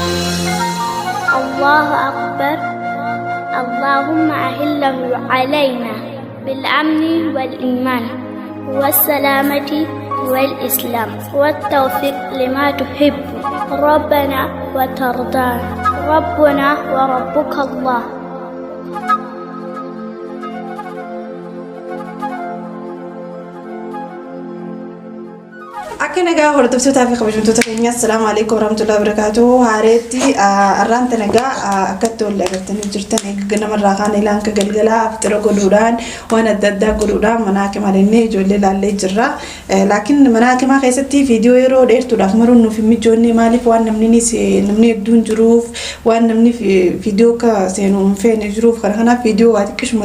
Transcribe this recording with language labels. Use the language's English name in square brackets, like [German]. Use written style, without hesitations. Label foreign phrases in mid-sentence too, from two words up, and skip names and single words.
[Arabic] الله أكبر اللهم أهله علينا بالأمن والإيمان والسلامة والإسلام والتوفيق لما تحب ربنا وترضى ربنا وربك الله [Oromo] Akkana gaa hordoftoota fi kabajamtoota keenya [Arabic] السلام عليكم ورحمة الله وبركاته [Oromo] haareetti arraanta nagaa akkatti wal agartanii jirtan namarraa kaan ilaan ka galgalaa aftira godhuudhaan waan adda addaa godhuudhaan manaakimaa deemnee ijoollee laallee jirra laakiin manaakimaa keessatti viidiyoo yeroo dheertuudhaaf maruun nuuf hin mijoonne maaliif waan namni hedduun jiruuf waan namni viidiyoo ka seenuu hin feene jiruuf kanaaf viidiyoo waa xiqqishuma